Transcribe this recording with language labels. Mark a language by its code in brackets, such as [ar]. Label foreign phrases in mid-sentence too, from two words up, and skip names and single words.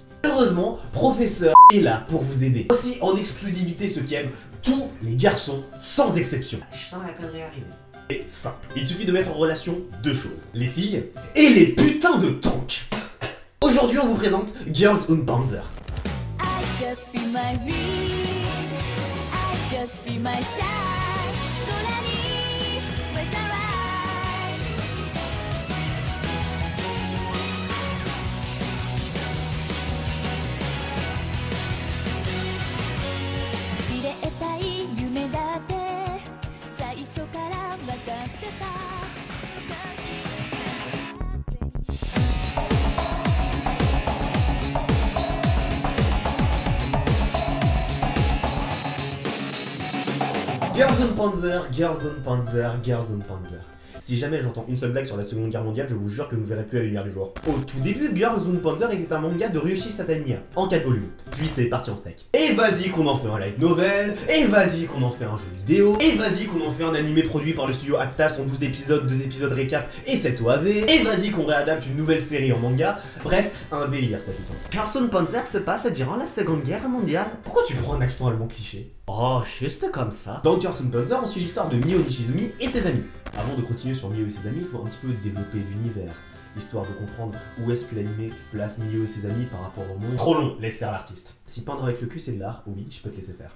[fr] Heureusement, Professeur est là pour vous aider. Aussi en exclusivité ceux qui aiment tous les garçons sans exception. Je sens la connerie arriver. C'est simple, il suffit de mettre en relation deux choses, les filles et les putains de tanks. Aujourd'hui on vous présente Girls und Panzer. [en] I just feel my dream. I just feel my shine. 空に with the light. [ja] 散れたい夢だって最初から分かってた。 Girls und Panzer, Girls und Panzer, Girls und Panzer. [fr] Si jamais j'entends une seule blague sur la Seconde Guerre mondiale, je vous jure que vous ne verrez plus la lumière du jour. Au tout début, Girls und Panzer était un manga de Ryuichi Sataniya, en 4 volumes. Puis c'est parti en steak. Et vas-y qu'on en fait un [en] light novel, [fr] et vas-y qu'on en fait un jeu vidéo, et vas-y qu'on en fait un animé produit par le studio Actas en 12 épisodes, 2 épisodes récap et 7 OAV, et vas-y qu'on réadapte une nouvelle série en manga. Bref, un délire cette licence. Girls und Panzer se passe durant la Seconde Guerre mondiale. Pourquoi tu prends un accent allemand cliché? Oh, juste comme ça. Dans Girls und Panzer, on suit l'histoire de Mio Nishizumi et ses amis. Avant de continuer sur Mio et ses amis, il faut un petit peu développer l'univers, histoire de comprendre où est-ce que l'anime place Mio et ses amis par rapport au monde. Trop long, laisse faire l'artiste. Si peindre avec le cul c'est de l'art, oui, je peux te laisser faire.